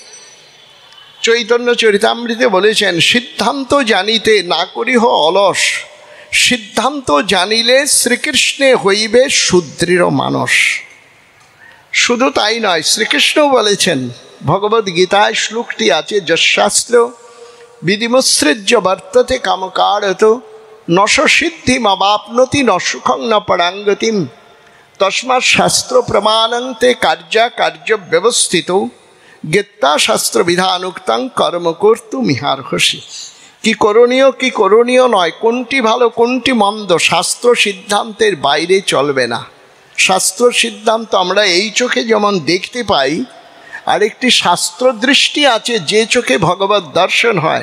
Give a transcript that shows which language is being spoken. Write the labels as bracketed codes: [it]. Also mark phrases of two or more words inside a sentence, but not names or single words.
[bn] চৈতন্য চরিতামৃতে বলেছেন, সিদ্ধান্ত জানিতে না করিহ অলস, সিদ্ধান্ত জানিলে শ্রীকৃষ্ণে হইবে সুদৃঢ় মানস। শুধু তাই নয়, শ্রীকৃষ্ণও বলেছেন, ভগবদ গীতায় শ্লোকটি আছে, [sa] যশাস্ত্র বিধিমুৎসৃজ্য বর্ততে কামকারত নশ সিদ্ধিম অবাপ্নতি ন সুখং ন পরাঙ্গতিম তস্মাৎ শাস্ত্র প্রমাণন্তে কার্য ব্যবস্থিত গীতা শাস্ত্র বিধানুক্তং কর্ম কর্তু মিহার্হসি। [bn] কি করণীয় কি করণীয় নয়, কোনটি ভালো কোনটি মন্দ, শাস্ত্র সিদ্ধান্তের বাইরে চলবে না। শাস্ত্র সিদ্ধান্ত আমরা এই চোখে যেমন দেখতে পাই, আরেকটি শাস্ত্র দৃষ্টি আছে যে চোখে ভগবত দর্শন হয়।